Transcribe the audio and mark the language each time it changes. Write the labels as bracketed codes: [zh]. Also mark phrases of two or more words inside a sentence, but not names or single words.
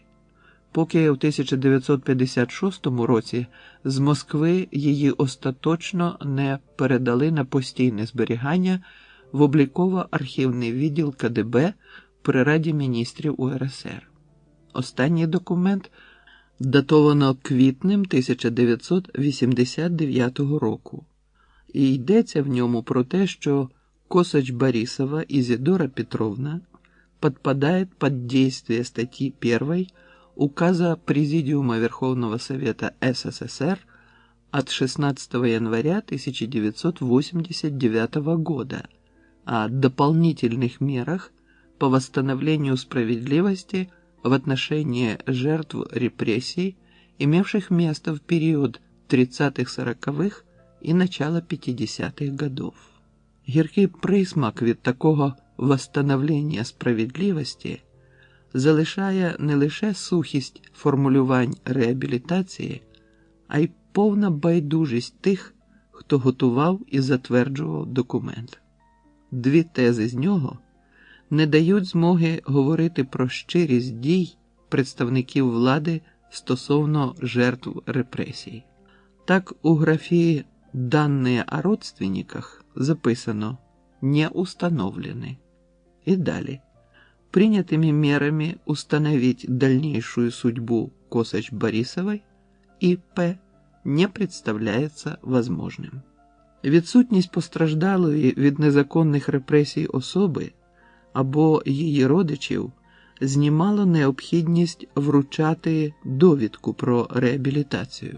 [uk] Поки в 1956 році з Москви її остаточно не передали на постійне зберігання в обліково-архівний відділ КДБ при Раді міністрів УРСР. Останній документ датовано квітнем 1989 року. І йдеться в ньому про те, що [ru] Косач-Борисова Изидора Петровна подпадает под действие статьи 1 Указа Президиума Верховного Совета СССР от 16 января 1989 года о дополнительных мерах по восстановлению справедливости в отношении жертв репрессий, имевших место в период 30-40-х и начала 50-х годов. [uk] Гіркий присмак від такого восстановлення справедливості залишає не лише сухість формулювань реабілітації, а й повна байдужість тих, хто готував і затверджував документ. Дві тези з нього не дають змоги говорити про щирість дій представників влади стосовно жертв репресій. Так у графі [ru] «Данные о родственниках» [uk] записано [ru] «не установлены». И далее. Принятыми мерами установить дальнейшую судьбу Косач-Борисовой и П. [uk] не представляється возможним. Відсутність постраждалої від незаконних репресій особи або її родичів знімало необхідність вручати довідку про реабілітацію.